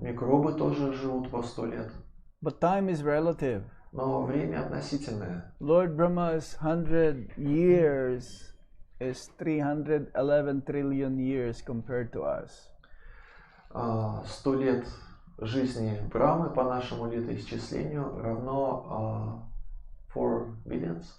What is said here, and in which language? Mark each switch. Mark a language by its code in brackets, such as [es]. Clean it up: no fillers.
[ru] Микробы тоже живут по 100 лет. [en] But time is relative. [ru] Но время относительное. [en] Lord Brahma's 100 years is 311 trillion years compared to us. [ru] 100 лет жизни Брамы по нашему летоисчислению равно [en] 4 billions.